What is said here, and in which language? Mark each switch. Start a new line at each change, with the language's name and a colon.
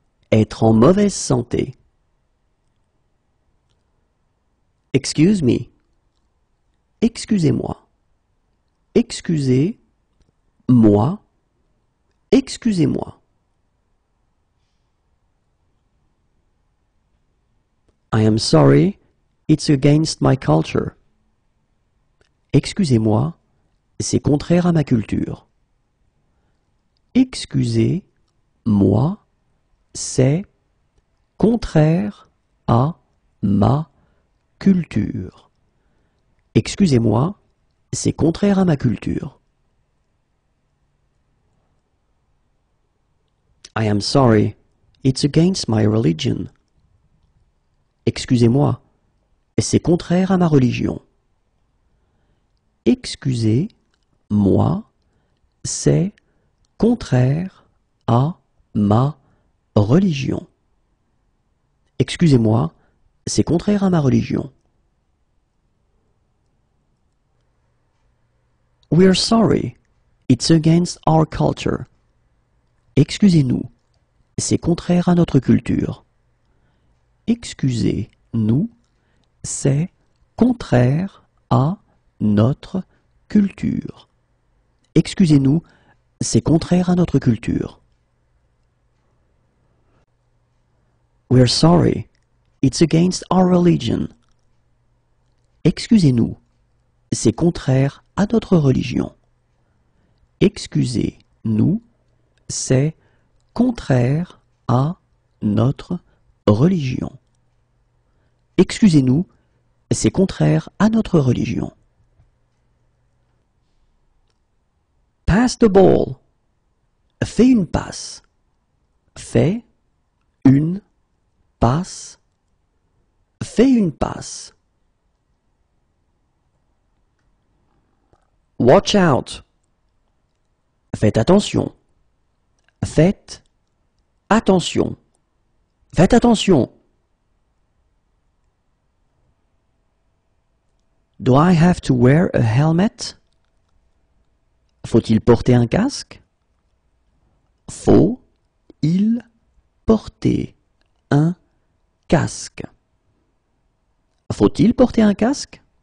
French: Être en mauvaise santé.
English: Excuse me.
French: Excusez-moi. Excusez-moi. Excusez-moi.
English: I am sorry, it's against my culture.
French: Excusez-moi, c'est contraire à ma culture. Excusez-moi, c'est contraire à ma culture. Excusez-moi, c'est contraire à ma culture.
English: I am sorry, it's against my religion.
French: Excusez-moi, c'est contraire à ma religion. Excusez-moi, c'est contraire à ma religion. Excusez-moi, c'est contraire à ma religion.
English: We're sorry, it's against our culture.
French: Excusez-nous, c'est contraire à notre culture. Excusez-nous, c'est contraire à notre culture. Excusez-nous, c'est contraire à notre culture.
English: We're sorry, it's against our religion.
French: Excusez-nous, c'est contraire à notre religion. Excusez-nous, c'est contraire à notre religion. Excusez-nous, c'est contraire à notre religion.
English: Pass the ball.
French: Fais une passe. Fais une passe. Fais une passe.
English: Watch out.
French: Faites attention. Faites attention. Faites attention.
English: Do I have to wear a helmet?
French: Faut-il porter un casque? Faut-il porter un casque? Faut-il porter un casque?